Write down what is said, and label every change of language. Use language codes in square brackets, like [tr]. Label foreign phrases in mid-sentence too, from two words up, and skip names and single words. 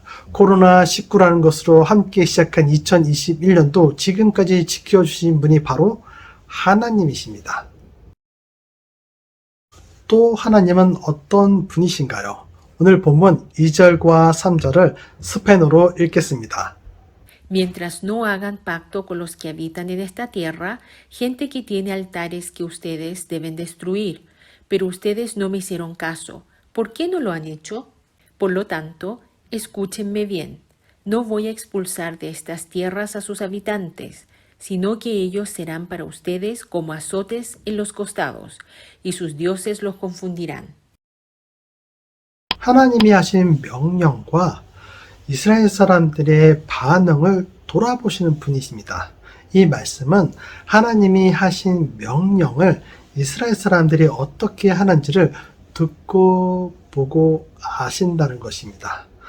[ko] 코로나19라는 것으로 함께 시작한 2021년도 지금까지 지켜주신 분이 바로 하나님이십니다. 또 하나님은 어떤 분이신가요? 오늘 본문 2절과 3절을 스페인어로 읽겠습니다. [es] Mientras no hagan pacto con los que habitan en esta tierra, gente que tiene altares que ustedes deben destruir, pero ustedes no me hicieron caso. ¿Por qué no lo han hecho? Por lo tanto, escúchenme bien. No voy a expulsar de estas tierras a sus habitantes, sino que ellos serán para ustedes como azotes en los costados, y sus dioses los confundirán. [ko] 하나님이 하신 명령과 이스라엘 사람들의 반응을 돌아보시는 분이십니다. 이 말씀은 하나님이 하신 명령을 이스라엘 사람들이 어떻게 하는지를 듣고 보고 아신다는 것입니다.